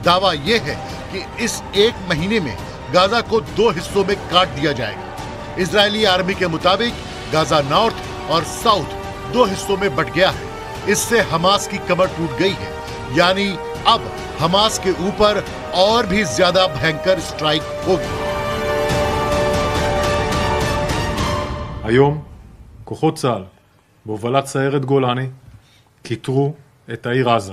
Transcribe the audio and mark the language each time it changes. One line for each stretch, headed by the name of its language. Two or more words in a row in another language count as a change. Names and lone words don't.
Hindi: दावा यह है कि इस 1 महीने में गाजा को 2 हिस्सों में काट दिया जाएगा। इजरायली आर्मी के मुताबिक गाजा नॉर्थ और साउथ 2 हिस्सों में बंट गया है। इससे हमास की कमर टूट गई है। यानी अब हमास के ऊपर और भी ज्यादा भयंकर स्ट्राइक होगी।
Hebrew: היום כוחות צה"ל בהובלת סיירת גולני כיתרו את העיר עזה.